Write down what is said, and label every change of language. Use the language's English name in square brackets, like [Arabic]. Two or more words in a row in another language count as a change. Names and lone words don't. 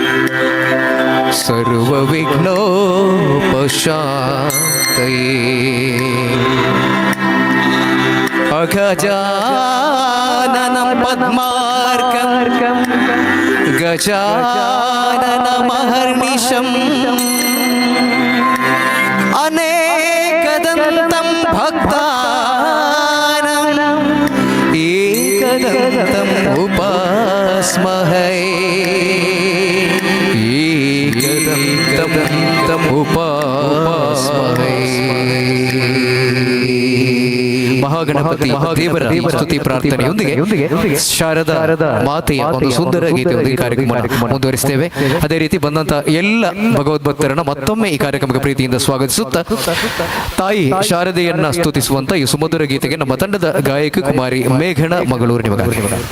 [Sanskrit] सर्वविघ्नोपशान्तये अगजाननं पद्मार्कं गजाननमहर्निशम् अनेकदन्तं भक्तानाम् एकदन्तम् उपास्महे एकदन्तम् उपास्महे [Kannada] ಮಹಾಗಣಪತಿ ದೇವರ ಸ್ತುತಿ ಪ್ರಾರ್ಥನೆಯೊಂದಿಗೆ ಶಾರದಾ ಮಾತೆಯ ಒಂದು ಸುಂದರ ಗೀತೆಯೊಂದಿಗೆ ಕಾರ್ಯಕ್ರಮ ಮುಂದುವರಿಸ್ತೇವೆ. ಅದೇ ರೀತಿ ಬಂದಂತ ಎಲ್ಲ ಭಗವದ್ಭಕ್ತರನ್ನ ಮತ್ತೊಮ್ಮೆ ಈ ಕಾರ್ಯಕ್ರಮಕ್ಕೆ ಪ್ರೀತಿಯಿಂದ ಸ್ವಾಗತಿಸುತ್ತಾ ತಾಯಿ ಶಾರದೆಯನ್ನ ಸ್ತುತಿಸುವಂತ ಈ ಸುಮಧುರ ಗೀತೆಗೆ ನಮ್ಮ ತಂಡದ ಗಾಯಕಿ ಕುಮಾರಿ ಮೇಘಣ ಮಗಳೂರು ನಿಮಗಾಗಿ.